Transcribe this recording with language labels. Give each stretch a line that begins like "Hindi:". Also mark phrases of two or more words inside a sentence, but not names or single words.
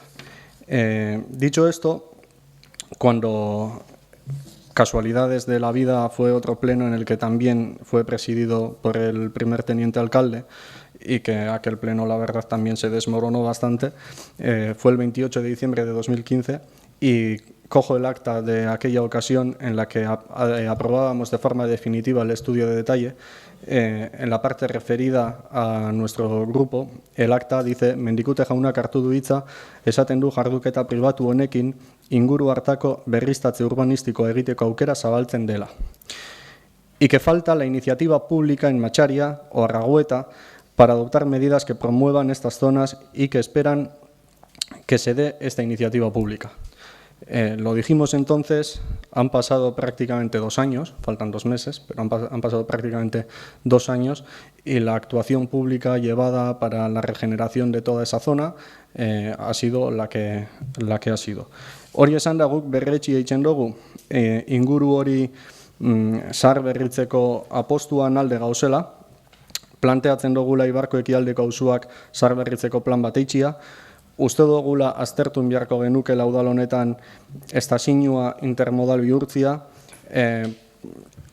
Spanish: Dicho esto, cuando casualidades de la vida fue otro pleno en el que también fue presidido por el primer teniente alcalde y que aquel pleno la verdad también se desmoronó bastante, fue el 28 de diciembre de 2015 y cojo el acta de aquella ocasión en la que aprobábamos de forma definitiva el estudio de detalle. En la parte referida a nuestro grupo, el acta dice:
Basque: Mendikute jaunak hartu du hitza, esaten du jarduketa pribatu honekin inguru hartako berriztatze urbanistiko egiteko aukera zabaltzen dela.
Spanish: Y que falta la iniciativa pública en Macharia o Arragueta para adoptar medidas que promuevan estas zonas y que esperan que se dé esta iniciativa pública. Lo dijimos entonces, han pasado prácticamente 2 años, faltan 2 meses, pero han pasado prácticamente 2 años y la actuación pública llevada para la regeneración de toda esa zona ha sido la que ha sido.
Basque: Hori esan da guk berretsi eitzen dugu, inguru hori zahar berritzeko apostuan alde gauzela, planteatzen dugula Ibarko ekialdeko auzoak zahar berritzeko plan bat eitxia, uste dugula aztertun beharko genuke udal honetan Estasiñoa intermodal bihurtzia,